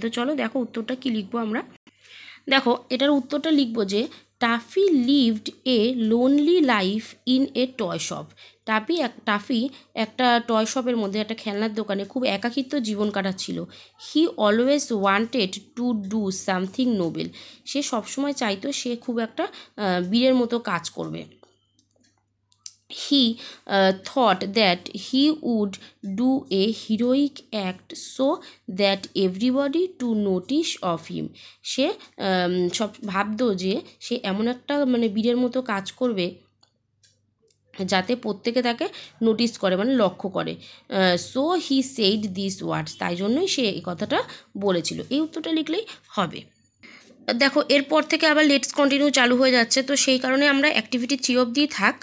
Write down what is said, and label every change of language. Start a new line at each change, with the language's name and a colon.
Bangla: তো চলো দেখো উত্তরটা কি লিখবো আমরা। দেখো এটার উত্তরটা লিখবো যে
English: Taffy lived a lonely life in a toy shop.
Bangla: Toffee একটা টয় শপের মধ্যে, একটা খেলনার দোকানে খুব একাকিত্ব জীবন কাটাচ্ছিল।
English: he always wanted to do something noble,
Bangla: সে সবসময় চাইতো সে খুব একটা বীরের মতো কাজ করবে।
English: He thought that he would do a heroic act so that everybody to notice of him.
Bangla: সে সব ভাবতো যে সে এমন একটা মানে বীরের মতো কাজ করবে যাতে প্রত্যেকে তাকে নোটিস করে, মানে লক্ষ্য করে।
English: so he said this words,
Bangla: তাই জন্যই সে এই কথাটা বলেছিল। এই উত্তরটা লিখলেই হবে। দেখো এরপর থেকে আবার
English: let's continue
Bangla: চালু হয়ে যাচ্ছে, তো সেই কারণে আমরা অ্যাক্টিভিটি 3 অবধি থাক।